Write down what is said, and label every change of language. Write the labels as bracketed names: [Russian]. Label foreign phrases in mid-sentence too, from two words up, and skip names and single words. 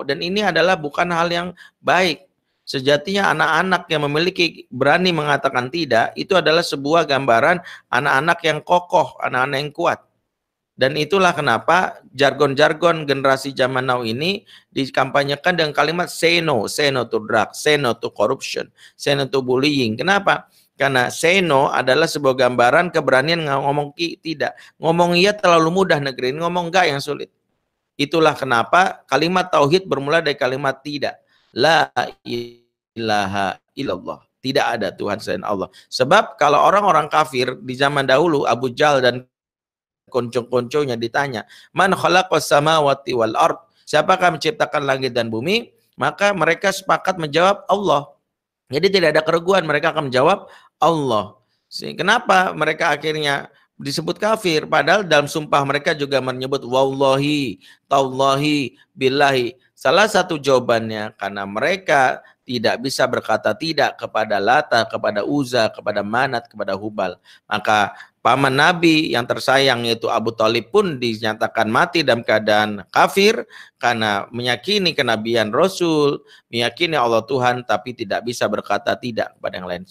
[Indonesian] Dan ini adalah bukan hal yang baik. Sejatinya anak-anak yang memiliki berani mengatakan tidak, itu adalah sebuah gambaran anak-anak yang kokoh, anak-anak yang kuat. Dan itulah kenapa jargon-jargon generasi zaman now ini dikampanyekan dengan kalimat [English] say no to drugs, say no to corruption, say no to bullying. [Indonesian] Kenapa? Karena [English] say no [Indonesian] adalah sebuah gambaran keberanian ngomong tidak. Ngomong iya terlalu mudah negeri ini, ngomong enggak yang sulit. Itulah kenapa kalimat tauhid bermula dari kalimat tidak. [Arabic] لا إله إلا الله. [Indonesian] Tidak ada Tuhan selain Allah. Sebab kalau orang-orang kafir di zaman dahulu, Abu Jahal dan konco-konconya ditanya, [Arabic] من خلق السماوات والأرض, [Indonesian] siapakah menciptakan langit dan bumi? Maka mereka sepakat menjawab Allah. Jadi tidak ada keraguan, mereka akan menjawab Allah. Kenapa mereka akhirnya disebut kafir? Padahal dalam sumpah mereka juga menyebut [Arabic] والله تالله بالله. [Indonesian] Salah satu jawabannya karena mereka tidak bisa berkata tidak kepada Lata, kepada Uzza, kepada Manat, kepada Hubal. Maka paman Nabi yang tersayang yaitu Abu Thalib pun dinyatakan mati dalam keadaan kafir karena meyakini kenabian Rasul, meyakini Allah Tuhan, tapi tidak bisa berkata tidak kepada yang lain.